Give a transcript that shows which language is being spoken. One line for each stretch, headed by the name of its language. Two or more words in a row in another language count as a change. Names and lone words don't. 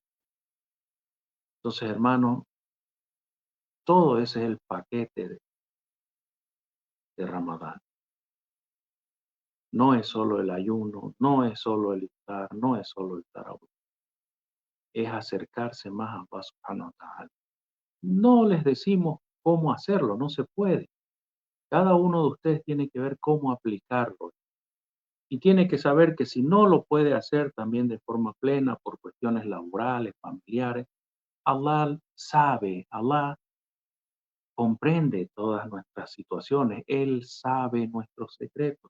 Spanish: Entonces, hermano, todo ese es el paquete de Ramadán. No es solo el ayuno, no es solo el iftar, no es solo el tarawih. Es acercarse más a
Arabic: الله سبحانه وتعالى.
Spanish: No les decimos cómo hacerlo, no se puede. Cada uno de ustedes tiene que ver cómo aplicarlo. Y tiene que saber que si no lo puede hacer también de forma plena por cuestiones laborales, familiares, Allah sabe, Allah comprende todas nuestras situaciones, Él sabe nuestros secretos.